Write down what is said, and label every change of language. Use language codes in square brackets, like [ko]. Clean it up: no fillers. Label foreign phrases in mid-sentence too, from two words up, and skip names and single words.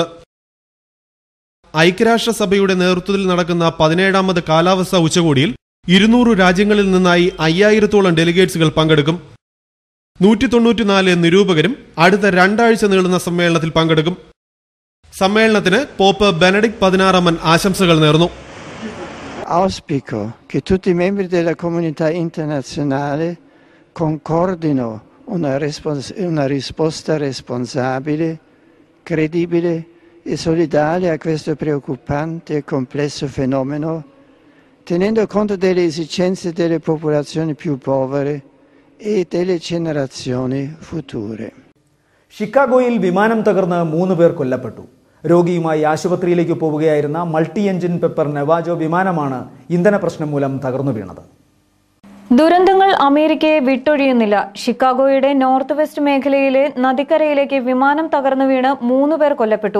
[ml] ഐക്യരാഷ്ട്രസഭയുടെ നേതൃത്വത്തിൽ നടക്കുന്ന 17ാമത് കാലാവസ്ഥാ ഉച്ചകോടിയിൽ 200 രാജ്യങ്ങളിൽ നിന്നായി 5000-ഓളം ഡെലിഗേറ്റ്സുകൾ പങ്കെടുക്കും. 194 നിരൂപകരും അടുത്ത 2 ആഴ്ച നീളുന്ന സമ്മേളനത്തിൽ പങ്കെടുക്കും. സമ്മേളനത്തിന് പോപ്പ് ബെനഡിക്ട് 16 ആശംസകൾ നേർന്നു. [it] Auspico che tutti i membri della comunità internazionale concordino una risposta responsabile, credibile e solidale a questo preoccupante e complesso fenomeno, tenendo conto delle esigenze delle popolazioni più povere e delle generazioni future. [ml] ഷിക്കാഗോയിൽ വിമാനം തകർന്ന് 3 പേർ കൊല്ലപ്പെട്ടു. രോഗിയുമായി ആശുപത്രിയിലേക്ക് പോവുകയായിരുന്ന [en] multi engine [ml] പെപ്പർ നെവാജോ വിമാനമാണ് ഇന്ധന പ്രശ്നം മൂലം തകർന്നു വീണത്. ദുരന്തങ്ങൾ അമേരിക്കയെ വിട്ടൊഴിയുന്നില്ല. ഷിക്കാഗോയുടെ [en] north west [ml] മേഖലയിലെ നദിക്കരയിലേക്ക് വിമാനം തകർന്നു വീണ് 3 പേർ കൊല്ലപ്പെട്ടു.